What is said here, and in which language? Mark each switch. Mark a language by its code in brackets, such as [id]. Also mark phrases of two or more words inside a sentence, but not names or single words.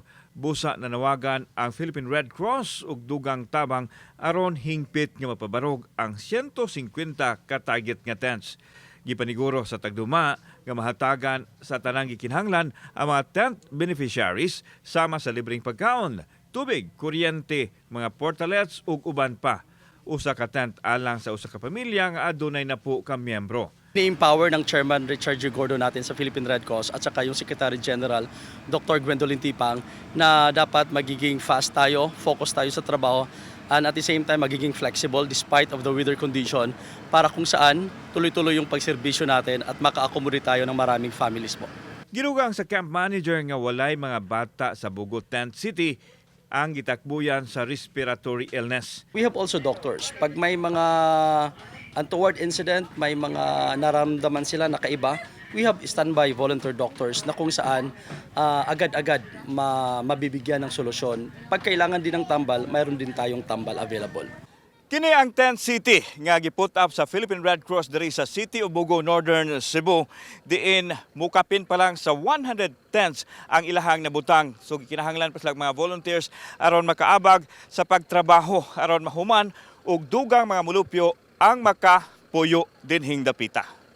[ceb] Busa nanawagan ang Philippine Red Cross ug dugang tabang aron hingpit nga mapabarog ang 150 ka target nga tents. Gipaniguro sa tagduma nga mahatagan sa tanang gikinahanglan ang mga [en] tent beneficiaries [ceb] sama sa libreng pagkaon, tubig, kuryente, mga portalets ug uban pa. Usa ka tent alang sa usa ka pamilya nga adunay na po ka miyembro. [tl] Ni-empower ng Chairman Richard G. Gordo natin sa Philippine Red Cross at saka yung Secretary General Dr. Gwendolyn Tipang na dapat magiging fast tayo, focus tayo sa trabaho [en] and at the same time [tl] magiging [en] flexible despite of the weather condition [tl] para kung saan tuloy-tuloy yung pagserbisyo natin at maka-accommodate tayo ng maraming families po. [ceb] Ginugang sa camp manager nga walay mga bata sa Bugo Tent City ang gitakbuyan sa [en] respiratory illness. We have also doctors. [tl] Pag may mga [en] untoward incident, [tl] may mga naramdaman sila na kaiba, [en] we have standby volunteer doctors [tl] na kung saan agad-agad mabibigyan ng solusyon. Pag kailangan din ng tambal, mayroon din tayong tambal available. [ceb] Kini ang Tent City nga giput up sa Philippine Red Cross diri sa City of Bugo, Northern Cebu. Diin mukapin pa lang sa 100 tents ang ilahang nabutang. So kinahanglan pa sila mga volunteers aron makaabag sa pagtrabaho aron mahuman og dugang mga mulupyo ang makapuyo dinhing dapita.